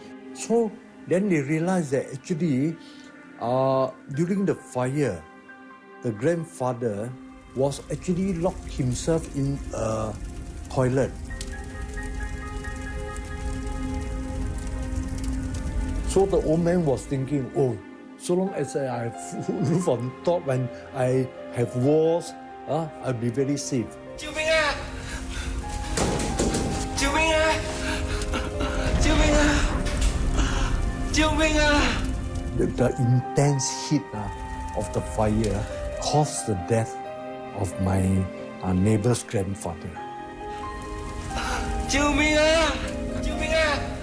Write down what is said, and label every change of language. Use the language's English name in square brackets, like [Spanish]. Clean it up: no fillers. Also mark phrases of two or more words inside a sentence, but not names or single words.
[English] So then they realized that actually during the fire, the grandfather was actually locked himself in a toilet. So the old man was thinking, oh, so long as I have roof on top and I have walls, I'll be very safe. [Chinese] 救命啊！救命啊！救命啊！救命啊！ [English] The intense heat of the fire caused the death of my neighbor's grandfather. [Chinese] 救命啊！救命啊！